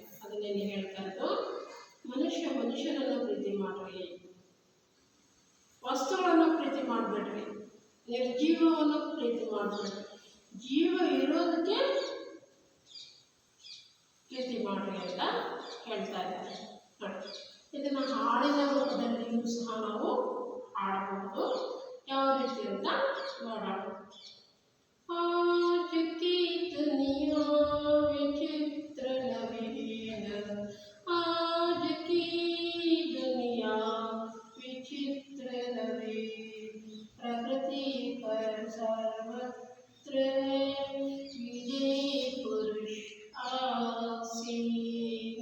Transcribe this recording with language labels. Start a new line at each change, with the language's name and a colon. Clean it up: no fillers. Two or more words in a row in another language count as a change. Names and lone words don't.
Kannada: ಅದನ್ನೇನು ಹೇಳ್ತಾ ಇರೋದು, ಮನುಷ್ಯನನ್ನು ಪ್ರೀತಿ ಮಾಡ್ರಿ, ವಸ್ತುಗಳನ್ನು ಪ್ರೀತಿ ಮಾಡಬೇಡ್ರಿ, ನಿರ್ಜೀವವನ್ನು ಪ್ರೀತಿ ಮಾಡಬೇಡ್ರಿ, ಜೀವ ಇರೋದಕ್ಕೆ ಪ್ರೀತಿ ಮಾಡ್ರಿ ಅಂತ ಹೇಳ್ತಾ ಇದ್ದಾರೆ. ಇದನ್ನು ಹಾಡಿನ ರೂಪದಲ್ಲಿಯೂ ಸಹ ನಾವು ಹಾಡಬಹುದು. ಯಾವ ರೀತಿ ಅಂತ ನೋಡೋಣ.
Hindi: आज की दुनिया विचित्र नवीन, आज की दुनिया विचित्र नवीन, प्रकृति पर सर्वत्र विजय पुरुष आसीन,